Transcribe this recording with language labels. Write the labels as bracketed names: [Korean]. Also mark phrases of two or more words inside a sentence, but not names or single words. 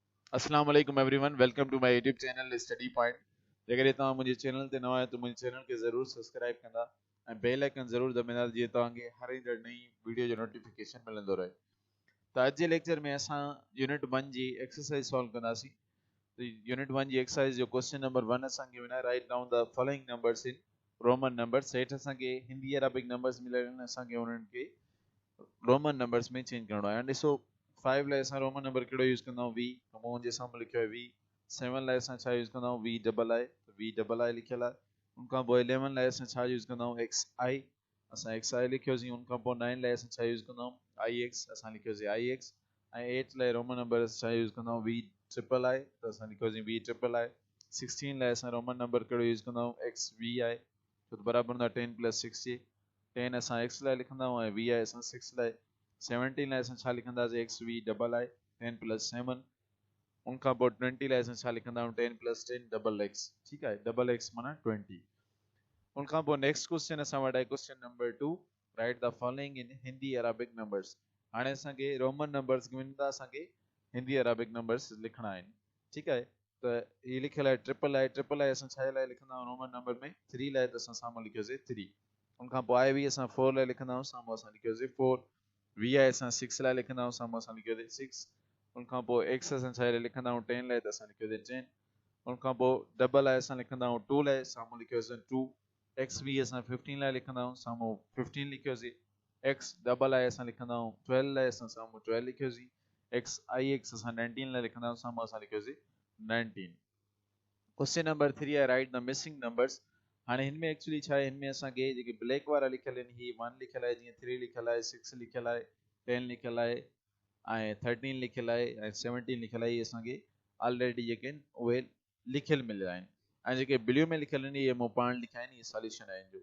[Arabic] السلام عليكم [English] everyone, welcome to my YouTube channel Study Point. [Sindhi] जेकॾहिं तव्हां मुंहिंजे चैनल ते नवां आहियो त मुंहिंजे चैनल खे ज़रूरु सब्सक्राइब कंदा ऐं [English] bell icon [Sindhi] ज़रूरु दॿाईंदा जीअं तव्हांखे हर ईंदड़ नई वीडियो जो नोटिफिकेशन मिलंदो रहे। त अॼु जे लेक्चर में असां यूनिट 1 जी एक्सरसाइज सॉल्व कंदासीं। त यूनिट 1 जी एक्सरसाइज जो [English] question number [Sindhi] 1 असांखे गिवन आहे, [English] write down the following numbers in Roman numbers. [Sindhi] हेठि असांखे [English] Hindi Arabic numbers [Sindhi] मिलियल आहिनि, असांखे उन्हनि खे [English] Roman numbers [Sindhi] में चेंज करणो आहे। हाणे ॾिसो 5 लाइ असां [English] Roman number [Sindhi] कहिड़ो यूज़ कंदा आहियूं, वी। मुंहिंजे साम्हूं लिखियो आहे वी। 7 लाइ असां छा यूज़ कंदा आहियूं, [English] V double I. V double I लिखियल आहे। [Sindhi] उनखां पोइ 11 लाइ असां छा यूज़ कंदा आहियूं, [English] X I. [Sindhi] असां [English] X I [Sindhi] लिखियोसीं। उनखां पोइ 9 लाइ असां छा यूज़ कंदा आहियूं, [English] I X. [Sindhi] असां लिखियोसीं [English] I X. [Sindhi] ऐं 8 लाइ [English] Roman number [Sindhi] असां छा यूज़ कंदा आहियूं, [English] V triple I. [Sindhi] त असां लिखियोसीं [English] V triple I. [Sindhi] 16 लाइ असां [English] Roman number [Sindhi] कहिड़ो यूज़ कंदा आहियूं, [English] X V I. [Sindhi] छो त बराबरि हूंदो आहे 10 + 6 जे। 10 असां एक्स लाइ लिखंदा आहियूं ऐं [English] V I [Sindhi] असां 6 लाइ। 17 लाइ असां छा लिखंदासीं, [English] X V double I [Sindhi] 10 + 7। उनखां पोइ 20 लाइ असां छा लिखंदा आहियूं, 10 + 10 [English] double X. [Sindhi] ठीकु आहे, [English] double X [Sindhi] माना 20। उनखां पोइ [English] next question [Sindhi] असां वटि आहे [English] question number [Sindhi] 2, [English] write the following in Hindi Arabic numbers. [Sindhi] हाणे असांखे [English] Roman numbers [Sindhi] गिवन था, असांखे [English] Hindi Arabic numbers [Sindhi] लिखणा आहिनि। ठीकु आहे, त हीअ लिखियल आहे [English] triple I. triple I [Sindhi] असां छा लाइ लिखंदा आहियूं [English] Roman number [Sindhi] में, 3 लाइ, त असां साम्हूं लिखियोसीं 3। उनखां पोइ [English] I V [Sindhi] असां 4 लाइ लिखंदा आहियूं, साम्हूं असां लिखियोसीं 4। [English] V I [Sindhi] असां 6 लाइ लिखंदा आहियूं, साम्हूं असां लिखियोसीं 6। उनखां पोइ एक्स असां छा लाइ लिखंदा आहियूं, 10 लाइ, त असां लिखियोसीं 10। उनखां पोइ [English] double I [Sindhi] असां लिखंदा आहियूं 2 लाइ, साम्हूं लिखियोसीं 2। [English] X V [Sindhi] असां 15 लाइ लिखंदा आहियूं, साम्हूं 15 लिखियोसीं। [English] X double I [Sindhi] असां लिखंदा आहियूं 12 लाइ, असां साम्हूं 12 लिखियोसीं। [English] X I X [Sindhi] असां 19 लाइ लिखंदा आहियूं, साम्हूं असां लिखियोसीं 19। [English] question number [Sindhi] 3 आहे, [English] write the missing numbers. [Sindhi] हाणे हिन में एक्चुअली छा आहे, हिन में असांखे जेके ब्लैक वारा लिखियल आहिनि, ही 1 लिखियल आहे, जीअं 3 लिखियल आहे, 6 लिखियल आहे, 10 लिखियल आहे ऐं 13 लिखियल आहे ऐं 17 लिखियल आहे। इहे असांखे ऑलरेडी जेके आहिनि उहे लिखियल मिलिया आहिनि। ऐं जेके ब्लू में लिखियल आहिनि इहे मूं पाण लिखिया आहिनि, इहे सॉल्यूशन आहे हिन जो।